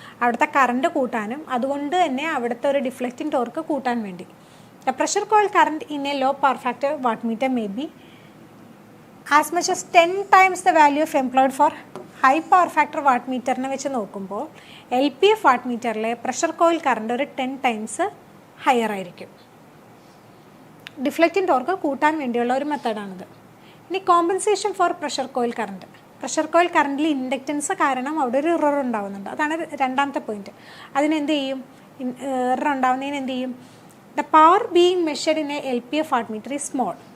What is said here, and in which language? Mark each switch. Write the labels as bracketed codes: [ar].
[ml] അവിടുത്തെ കറണ്ട് കൂട്ടാനും അതുകൊണ്ട് തന്നെ അവിടുത്തെ ഒരു ഡിഫ്ലക്റ്റിംഗ് ടോർക്ക് കൂട്ടാൻ വേണ്ടി. [en] The pressure coil current in a low power factor wattmeter may be as much as 10 times the value of employed for high power factor wattmeter-നെ [ml] വെച്ച് നോക്കുമ്പോൾ LPF വാട്ട്മീറ്ററിലെ പ്രഷർ കോയിൽ കറണ്ട് ഒരു 10 times ഹയർ ആയിരിക്കും. Deflecting torque കൂട്ടാൻ വേണ്ടിയുള്ള ഒരു മെത്തേഡാണിത്. ഇനി compensation for pressure coil current. Pressure coil കറണ്ടിൽ inductance കാരണം അവിടെ ഒരു ഇറർ ഉണ്ടാകുന്നുണ്ട്. അതാണ് രണ്ടാമത്തെ പോയിന്റ്. അതിനെന്ത് ചെയ്യും? ഇറർ ഉണ്ടാകുന്നതിന് എന്ത് ചെയ്യും? [en] The power being measured in a LPF wattmeter is small.